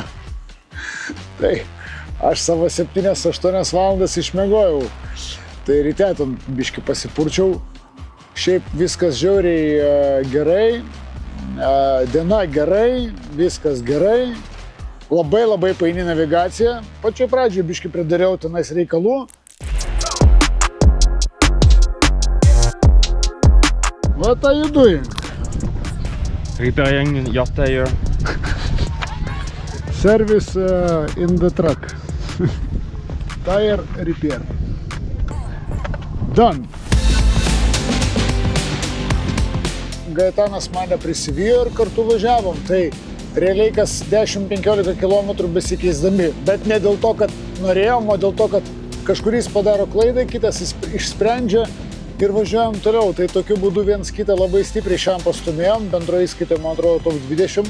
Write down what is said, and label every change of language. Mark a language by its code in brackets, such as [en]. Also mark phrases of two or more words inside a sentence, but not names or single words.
[lt] Tai aš savo 7-8 valandas išmiegojau, tai ryte ten biškį pasipurčiau, šiaip viskas žiauriai gerai, diena gerai, viskas gerai, labai paini navigacija, pačioj pradžioj biškį pridariau tenais reikalų. [en] What are you doing? Repairing your tire. Service in the truck. Tire repair. Done. [lt] Gaetanas mane prisivijo ir kartu važiavom. Tai realiai kas 10-15 km besikeisdami. Bet ne dėl to, kad norėjom, o dėl to, kad kažkuris padaro klaidą, kitas išsprendžia. Ir važiuojam toliau, tai tokiu būdu viens kitą labai stipriai šiam pastumėjom, bendroje įskaitoje, man atrodo, top 20.